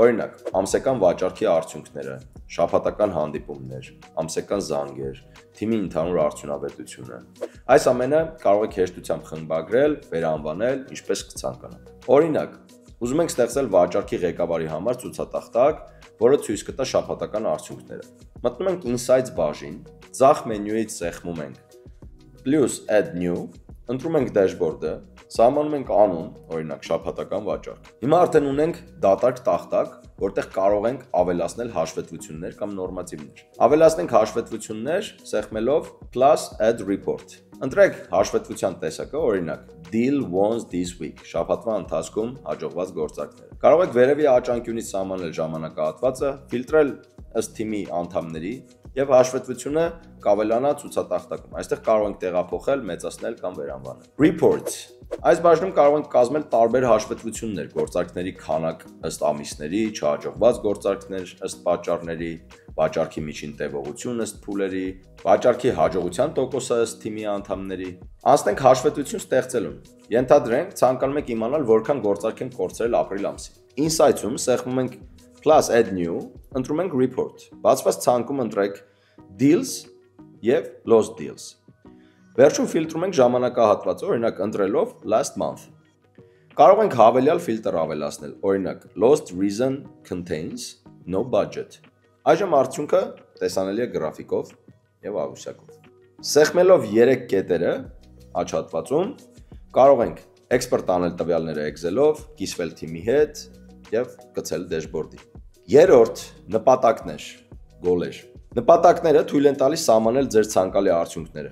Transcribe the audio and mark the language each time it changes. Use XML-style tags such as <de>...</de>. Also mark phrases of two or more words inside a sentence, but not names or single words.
<hy>Օրինակ, ամսական վաճառքի արդյունքները, շաբաթական հանդիպումներ, ամսական զանգեր, թիմի ընդհանուր արդյունավետությունը։ Այս ամենը կարող եք հեշտությամբ խմբագրել, վերանվանել, ինչպես կցանկանաք։ Օրինակ, ուզում ենք ստեղծել վաճառքի ղեկավարի համար ցուցատախտակ, որը ցույց կտա շաբաթական արդյունքները։ Մտնում ենք Insights բաժին, ձախ մենյուից սեղմում ենք</hy> <en>plus add new,</en> <hy>ընտրում ենք դեշբորդը, սահմանում ենք անուն, օրինակ շաբաթական վաճառք։ Հիմա արդեն ունենք դատարկ տախտակ, որտեղ կարող ենք ավելացնել հաշվետվություններ կամ նորմատիվներ։ Ավելացնենք հաշվետվություններ սեղմելով</hy> <en>plus add report։</en> <hy>Ընտրեք հաշվետվության տեսակը, օրինակ</hy> <en>deal won this week,</en> <hy>շաբաթվա ընթացքում հաջողված գործարքները։ Կարող եք վերևի աճանկյունից սահմանել ժամանակահատվածը, ֆիլտրել ըստ թիմի անդամների եւ հաշվետվությունը կավելանա ցուցատախտակում։ Այստեղ կարող ենք տեղափոխել, մեծացնել կամ վերանվանել։ Reports։ Այս բաժնում կարող ենք կազմել տարբեր հաշվետվություններ, գործարքների քանակ ըստ ամիսների, չհաջողված գործարքներ ըստ պատճառների, վաճառքի միջին տևողություն ըստ փուլերի, վաճառքի հաջողության տոկոսը ըստ թիմի անդամների։ Անցնենք հաշվետվություն ստեղծելուն։ Ենթադրենք ցանկանում եք իմանալ որքան գործարք են կորցրել ապրիլ ամսին։ Insights-ում սեղմում ենք</hy> <en>plus add new,</en> <hy>ընտրում ենք report, բացված ցանկում ընտրեք deals և</hy> <en>lost deals։</en> <hy>Վերջում ֆիլտրում ենք ժամանակահատվածը, օրինակ ընտրելով</hy> <en>last month։</en> <hy>Կարող ենք հավելյալ ֆիլտր ավելացնել, օրինակ</hy> <en>lost reason contains no budget։</en> <hy>Այժմ արդյունքը տեսանելի է գրաֆիկով և աղյուսակով։ Սեղմելով 3 կետերը աջ հատվածում կարող ենք export անել տվյալները Excel-ով, կիսվել թիմի հետ և գցել դեշբորդի։ Երրորդ նպատակներ, գոլեր։ Նպատակները թույլ են տալիս սահմանել ձեր ցանկալի արդյունքները։</hy>